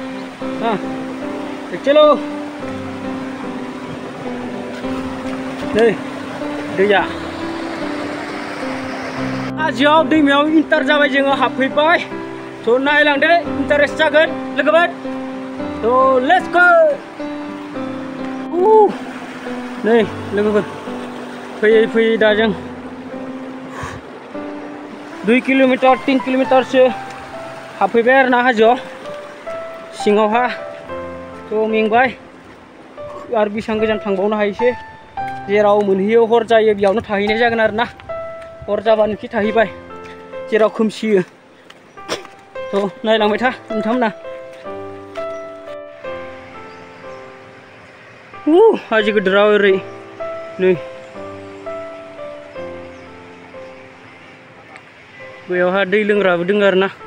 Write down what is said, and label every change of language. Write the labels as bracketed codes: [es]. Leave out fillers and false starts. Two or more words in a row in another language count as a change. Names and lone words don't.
[brx] चलो नै दैया हाजोआव दैमायाव इन्टार जाबाय जोङो हाबफैबाय थ' नायलांदो इन्टारेस्ट जागोन लोगोफोर थ' [en] let's go [brx] नै लोगोफोर फैयै फैयै दा जों 2 किलोमीटर 3 किलोमीटर से हाबफैबाय आरो ना हाजोआव सिङावहा थ' मेंबाय आरो बेसेबां गोजान थांबावनो हायोसै जेराव मोनहैयो हर जायो बेयावनो थाहैनाय जागोन आरो ना हर जाबानोखि थाहैबाय जेराव खोमसियो थ' नायलांबाय था नोंथांमोना हाजो गिदिराव ओरै नै बेयावहा दै लोंग्राबो दङ आरो ना